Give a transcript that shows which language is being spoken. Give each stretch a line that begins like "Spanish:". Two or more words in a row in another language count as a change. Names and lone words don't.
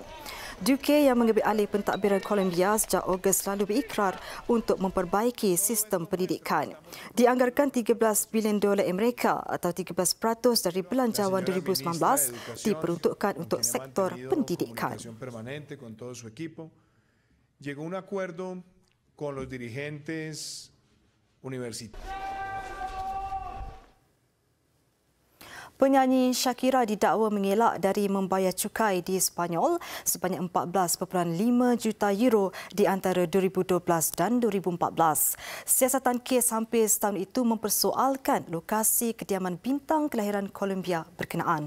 Malay: Duque yang mengambil alih pentadbiran Columbia sejak Ogos lalu berikrar untuk memperbaiki sistem pendidikan. Dianggarkan $13 bilion Amerika atau 13% dari belanjawan 2019 diperuntukkan untuk sektor pendidikan.
Spanish: Llegó un acuerdo con los dirigentes universitarios. Penyanyi Shakira didakwa mengelak dari membayar cukai di Sepanyol sebanyak 14.5 juta euro di antara 2012 dan 2014. Siasatan kes hampir setahun itu mempersoalkan lokasi kediaman bintang kelahiran Colombia berkenaan.